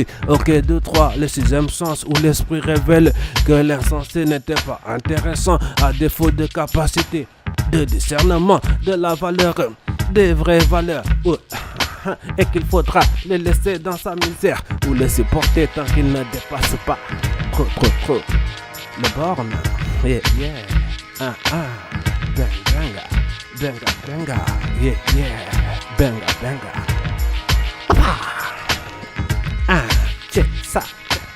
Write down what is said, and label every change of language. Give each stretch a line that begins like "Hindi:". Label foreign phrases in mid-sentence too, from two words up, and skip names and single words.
French: Ok, 2, 3, le sixième sens où l'esprit révèle que l'insensé n'était pas intéressant à défaut de capacité de discernement de la valeur des vraies valeurs, et qu'il faudra le laisser dans sa misère ou le supporter tant qu'il ne dépasse pas trop les bornes.
English: yeah, yeah. Benga, benga, benga, yeah, yeah. Benga, benga.
French: Check ça.